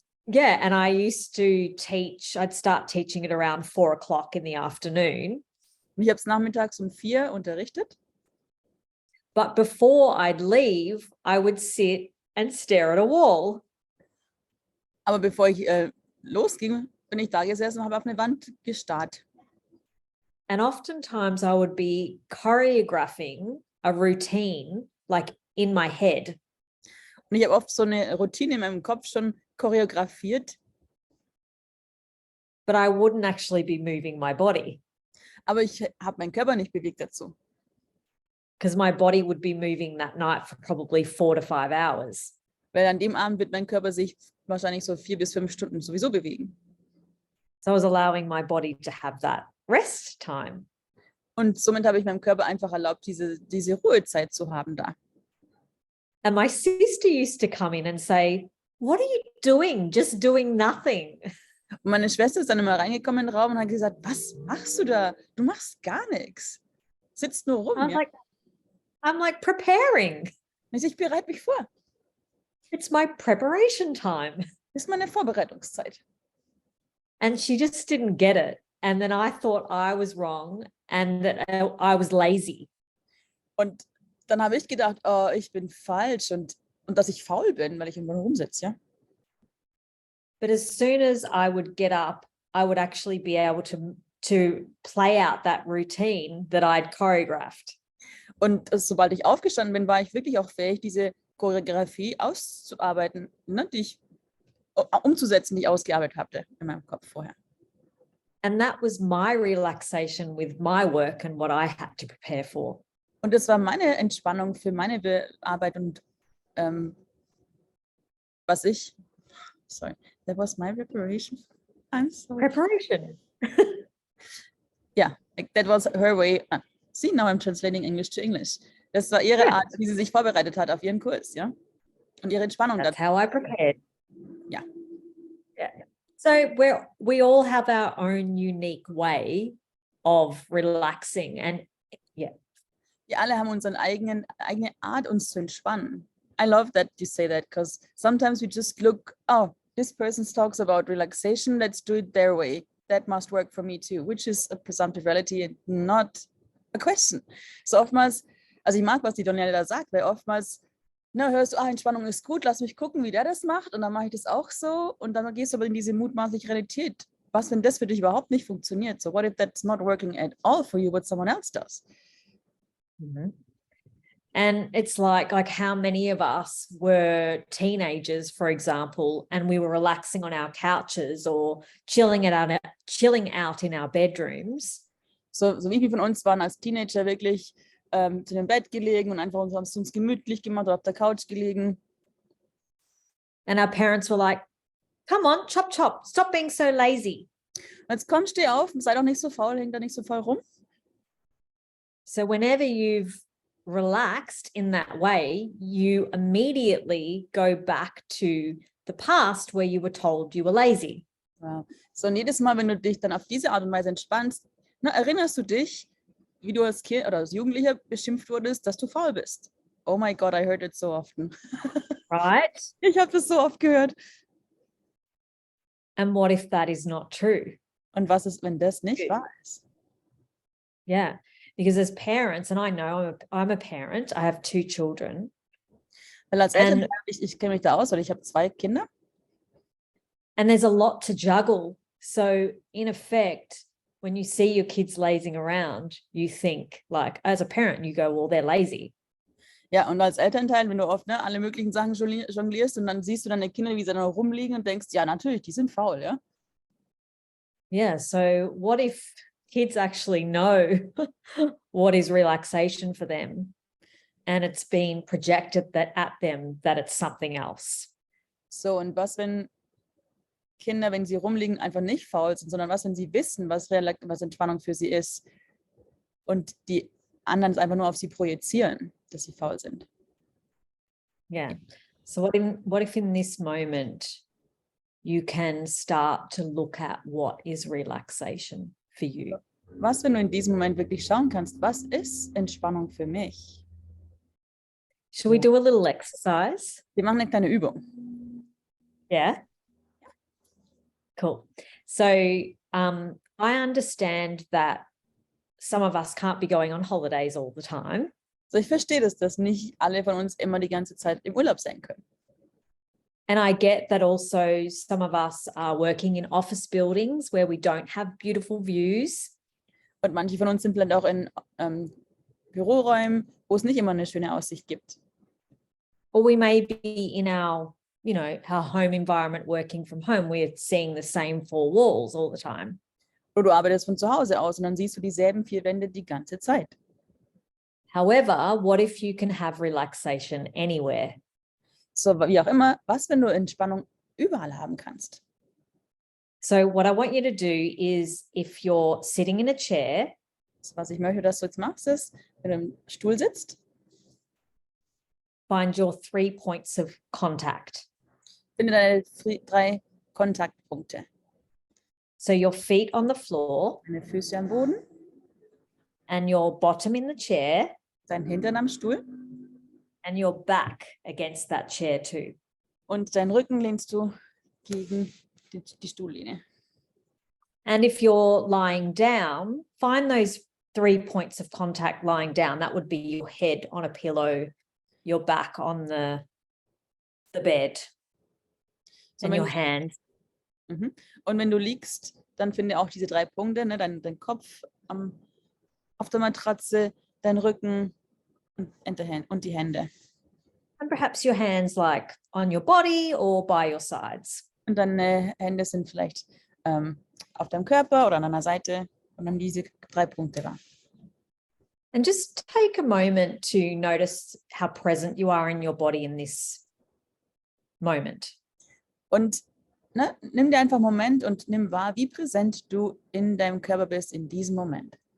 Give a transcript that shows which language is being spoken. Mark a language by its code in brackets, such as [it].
[en] Yeah, and I used to teach, I'd start teaching at around 4 o'clock in the afternoon. [de] Ich habe es nachmittags um 4 unterrichtet. [en] But before I'd leave, I would sit and stare at a wall. [de] Aber bevor ich losging, bin ich da gesessen und habe auf eine Wand gestarrt. [en] And oftentimes I would be choreographing a routine, like in my head. [de] Und ich habe oft so eine Routine in meinem Kopf schon choreografiert. [en] But I wouldn't actually be moving my body. [de] Aber ich habe meinen Körper nicht bewegt dazu. [en] Because my body would be moving that night for probably 4 to 5 hours. [de] Weil an dem Abend wird mein Körper sich wahrscheinlich so 4 bis 5 Stunden sowieso bewegen. [en] So I was allowing my body to have that rest time. [de] Und somit habe ich meinem Körper einfach erlaubt, diese Ruhezeit zu haben da. [en] And my sister used to come in and say, "What are you doing? Just doing nothing." [de] Und meine Schwester ist dann immer reingekommen in den Raum und hat gesagt, was machst du da? Du machst gar nichts. Sitzt nur rum. Ja? [en] I'm like preparing. [de] Ich bereite mich vor. [en] It's my preparation time. [de] Das ist meine Vorbereitungszeit. [en] And she just didn't get it. And then I thought I was wrong and that I was lazy. [de] Und dann habe ich gedacht, oh, ich bin falsch und dass ich faul bin, weil ich irgendwo rumsitze, ja. [en] But as soon as I would get up, I would actually be able to play out that routine that I'd choreographed. [de] Und sobald ich aufgestanden bin, war ich wirklich auch fähig, diese Choreografie auszuarbeiten, ne, die ich umzusetzen, die ich ausgearbeitet hatte in meinem Kopf vorher. [en] And that was my relaxation with my work and what I had to prepare for. [de] Und das war meine Entspannung für meine Arbeit und [en] sorry, that was my preparation. I'm sorry. Preparation. Yeah, like that was her way. See, now I'm translating English to English. [de] Das war ihre Art, wie sie sich vorbereitet hat auf ihren Kurs, ja? Und ihre Entspannung. [en] That's how I prepared. Yeah. Yeah. So we all have our own unique way of relaxing, and yeah. [de] Wir alle haben unsere eigene Art, uns zu entspannen. [en] I love that you say that, because sometimes we just look, oh, this person talks about relaxation, let's do it their way. That must work for me too, which is a presumptive reality and not a question. [de] So oftmals, also ich mag, was die Daniela da sagt, weil oftmals, hörst du, Entspannung ist gut, lass mich gucken, wie der das macht und dann mache ich das auch so und dann gehst du aber in diese mutmaßliche Realität. Was, wenn das für dich überhaupt nicht funktioniert? [en] So what if that's not working at all for you, what someone else does? Mm-hmm. And it's like how many of us were teenagers, for example, and we were relaxing on our couches or chilling out in our bedrooms. [de] So wie viele von uns waren als Teenager wirklich zu dem Bett gelegen und einfach uns gemütlich gemacht oder auf der Couch gelegen. [en] And our parents were like, come on, chop, chop, stop being so lazy. [de] Jetzt komm, steh auf, sei doch nicht so faul, häng da nicht so faul rum. [en] So whenever you've relaxed in that way, you immediately go back to the past where you were told you were lazy. Wow. [de] So und jedes Mal, wenn du dich dann auf diese Art und Weise entspannst, erinnerst du dich, wie du als Kind oder als Jugendlicher beschimpft wurdest, dass du faul bist. [en] Oh my God, I heard it so often. Right? [de] Ich habe das so oft gehört. [en] And what if that is not true? [de] Und was ist, wenn das nicht wahr ist? [en] Yeah. Because as parents, and I know I'm a parent, I have 2 children. [de] Weil als Elternteil, ich kenne mich da aus, weil ich habe 2 Kinder. [en] And there's a lot to juggle. So in effect, when you see your kids lazing around, you think like, as a parent, you go, well, they're lazy. [de] Ja, und als Elternteil, wenn du oft alle möglichen Sachen jonglierst und dann siehst du deine Kinder, wie sie dann rumliegen und denkst, ja, natürlich, die sind faul, ja. [en] Yeah, so what if kids actually know what is relaxation for them and it's been projected that at them that it's something else? [de] So, und was, wenn Kinder, wenn sie rumliegen, einfach nicht faul sind, sondern was, wenn sie wissen, was Entspannung für sie ist und die anderen es einfach nur auf sie projizieren, dass sie faul sind. [en] Yeah. So what if in this moment you can start to look at what is relaxation for you? [de] Was, wenn du in diesem Moment wirklich schauen kannst, was ist Entspannung für mich? [en] Shall we do a little exercise? [de] Wir machen eine kleine Übung. [en] Yeah. Cool. So I understand that some of us can't be going on holidays all the time. [de] So, ich verstehe das, dass nicht alle von uns immer die ganze Zeit im Urlaub sein können. [en] And I get that also some of us are working in office buildings where we don't have beautiful views. [de] Und manche von uns sind vielleicht auch in Büroräumen, wo es nicht immer eine schöne Aussicht gibt. [en] Or we may be in our home environment working from home. We're seeing the same 4 walls all the time. [de] Oder du arbeitest von zu Hause aus und dann siehst du dieselben 4 Wände die ganze Zeit. [en] However, what if you can have relaxation anywhere? [de] So, wie auch immer, was, wenn du Entspannung überall haben kannst? [en] So what I want you to do is, if you're sitting in a chair, [de] So, was ich möchte, dass du jetzt machst, ist, wenn du im Stuhl sitzt, [en] find your 3 points of contact. [de] finde deine 3 Kontaktpunkte. [en] So your feet on the floor [de] Deine Füße am Boden, [en] and your bottom in the chair [de] dein Hintern am Stuhl [en] and your back against that chair too. [de] und deinen Rücken lehnst du gegen die Stuhllehne. [en] And if you're lying down, find those 3 points of contact lying down. That would be your head on a pillow, your back on the bed, So, and your hands. [de] Und wenn du liegst, dann finde auch diese 3 Punkte, ne? Dein Kopf auf der Matratze, dein Rücken und die Hände. [en] And perhaps your hands like on your body or by your sides. [de] Und deine Hände sind vielleicht auf deinem Körper oder an deiner Seite und dann diese 3 Punkte da. [en] And just take a moment to notice how present you are in your body in this moment. [de] Und nimm dir einfach einen Moment und nimm wahr, wie präsent du in deinem Körper bist in diesem Moment.